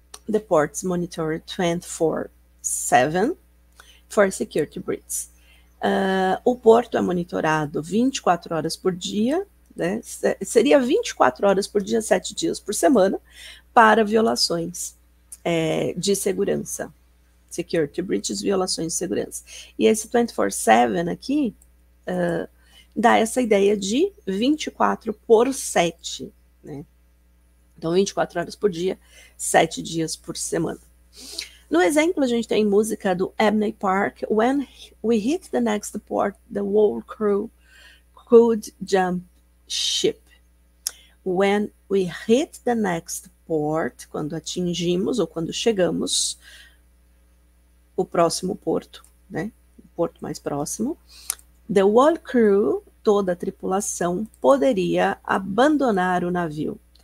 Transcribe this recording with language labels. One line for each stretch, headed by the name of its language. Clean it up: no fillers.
English: The ports monitored 24/7 for security breaches.
Portuguese: O porto é monitorado 24 horas por dia, né? Seria 24 horas por dia, 7 dias por semana, para violações de segurança.
English: Security breaches,
Portuguese: violações de segurança. E esse 24/7 aqui dá essa ideia de 24/7, né? Então, 24 horas por dia, 7 dias por semana. No exemplo, a gente tem música do Abney Park.
English: When we hit the next port, the whole crew could jump ship. When we hit the next port,
Portuguese: quando atingimos ou quando chegamos o próximo porto, né? O porto mais próximo.
English: The whole crew,
Portuguese: toda a tripulação, poderia abandonar o navio.